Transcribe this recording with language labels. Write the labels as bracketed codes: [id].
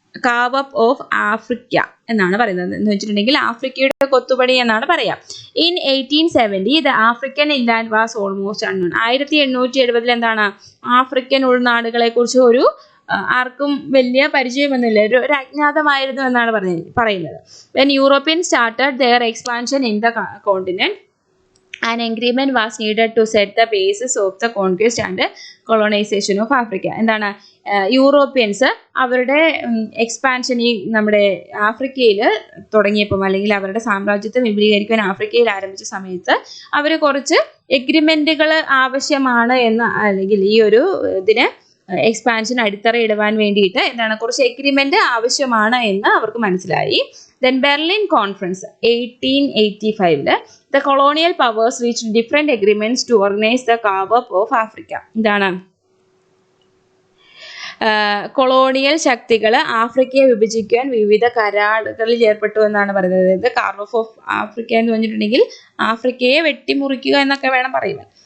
[ml] Kavu up of Africa എന്നാണ് പറയുന്നത്. എന്ന് വെച്ചിട്ടുണ്ടെങ്കിൽ ആഫ്രിക്കയുടെ കൊത്തുപണി എന്നാണ് പറയാം. [en] In 1870 the African inland was almost unknown. [ml] 1870 എന്താണ് ആഫ്രിക്കൻ ഉൾനാടുകളെ കുറിച്ച് ഒരു ആർക്കും വലിയ പരിചയമൊന്നുമില്ല, ഒരു അജ്ഞാതമായിരുന്നു എന്നാണ് പറയുന്നത്. [en] When European started their expansion in the continent an agreement was needed to set the basis of the conquest and colonization of Africa. [ml] എന്താണ് Europeans അവരുടെ എക്സ്പാൻഷൻ ഈ നമ്മുടെ ആഫ്രിക്കയിൽ തുടങ്ങിയപ്പം അല്ലെങ്കിൽ അവരുടെ സാമ്രാജ്യത്തെ വിപുലീകരിക്കാൻ ആഫ്രിക്കയിൽ ആരംഭിച്ച സമയത്ത് അവർ കുറച്ച് എഗ്രിമെന്റുകൾ ആവശ്യമാണ് എന്ന്, അല്ലെങ്കിൽ ഈ ഒരു ഇതിന് എക്സ്പാൻഷൻ അടിത്തറയിടുവാൻ വേണ്ടിയിട്ട് എന്താണ് കുറച്ച് എഗ്രിമെന്റ് ആവശ്യമാണ് എന്ന് അവർക്ക് മനസ്സിലായി. [en] Then Berlin Conference 1885 the colonial powers reached different agreements to organize the carve-up of Africa. [ml] എന്താണ് കൊളോണിയൽ ശക്തികൾ ആഫ്രിക്കയെ വിഭജിക്കാൻ വിവിധ കരാറുകളിൽ ഏർപ്പെട്ടു എന്നാണ് പറയുന്നത്. അതായത് കാർവ് ഓഫ് ആഫ്രിക്ക എന്ന് പറഞ്ഞിട്ടുണ്ടെങ്കിൽ ആഫ്രിക്കയെ വെട്ടിമുറിക്കുക എന്നൊക്കെ വേണം പറയുവാൻ.